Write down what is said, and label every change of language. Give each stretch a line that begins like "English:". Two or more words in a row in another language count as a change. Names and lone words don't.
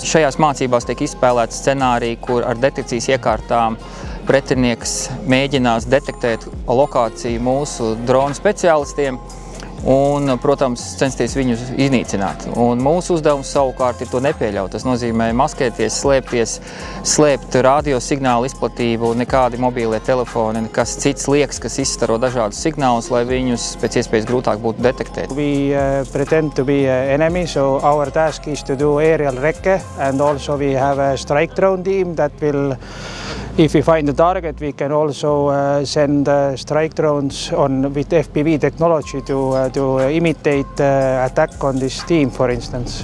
Latvian: Šajās mācībās tiek izspēlēts scenāriji, kur ar detekcijas iekārtām pretinieks mēģinās detektēt lokāciju mūsu dronu speciālistiem un, protams, censties viņus iznīcināt. Un mūsu uzdevums savukārt ir to nepieļaut. Tas nozīmē maskēties, slēpties, slēpt radiosignālu izplatību, nekādi mobīlie telefoni, nekas cits liekas, kas izstaro dažādus signālus, lai viņus pēc iespējas grūtāk būtu detektēt.
English: We pretend to be enemy, so our task is to do aerial recce, and also we have a strike drone team that will, if we find a target, we can also send strike drones with FPV technology to imitate attack on this team, for instance.